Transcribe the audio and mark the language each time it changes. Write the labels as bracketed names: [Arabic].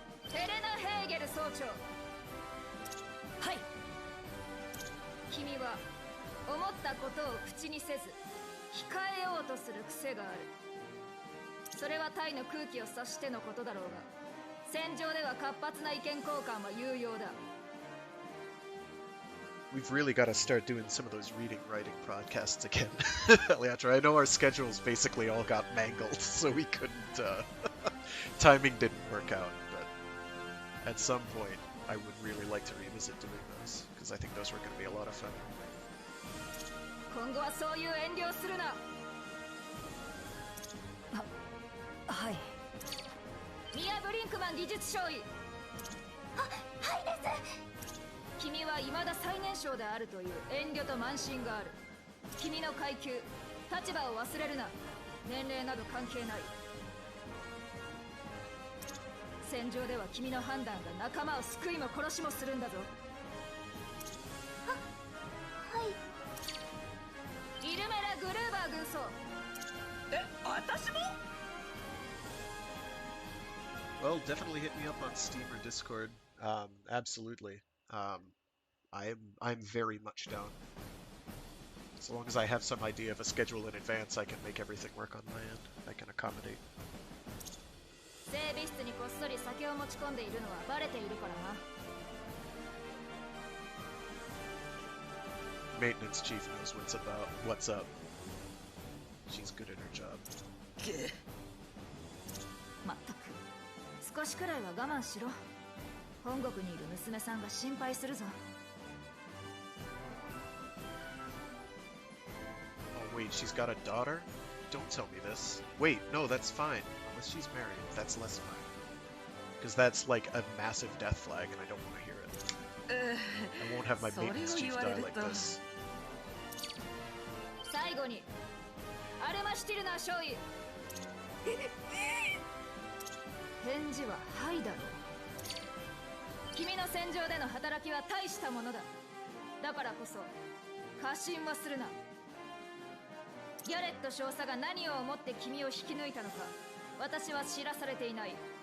[Japanese] ヘレナ・ヘーゲル総長。はい。君は思ったことを口にせず控えようとする癖がある。それはタイの空気を察してのことだろうが戦場では活発な意見交換は有用だ。 [English] We've really got to start doing some of those reading writing podcasts again. Leandra, I know our schedules basically all got mangled, so we couldn't timing didn't work out, but at some point I would really like to revisit doing those because I think those were going to be a lot of fun. [Japanese] 今後はそういう遠慮をするな。はい。ミア・ブリンクマン技術少尉。はいです。君は未だ最年少であるという遠慮と慢心がある。君の階級立場を忘れるな。年齢など関係ない。戦場では君の判断が仲間を救いも殺しもするんだぞ。はい。イルメラ・グルーバー軍曹。私も [English] Well, definitely hit me up on Steam or Discord. Absolutely. I'm very much down. As long as I have some idea of a schedule in advance, I can make everything work on my end. I can accommodate. [Japanese] 整備室にこっそり酒を持ち込んでいるのはバレているからな。 [English] Maintenance chief knows what's up. She's good at her job. [Japanese] まったく少しくらいは我慢しろ。本国にいる娘さんが心配するぞ。 [English] Oh wait, she's got a daughter? Don't tell me this. Wait, no, that's fine. Unless she's married, that's less fine. Because that's like a massive death flag and I don't want to hear it. I won't have my maintenance chief die like this. [Japanese] 最後にアルマシュティルナ少尉。返事ははいだろう。君の戦場での働きは大したものだ。だからこそ過信はするな。ギャレット少佐が何を思って君を引き抜いたのか私は知らされていない。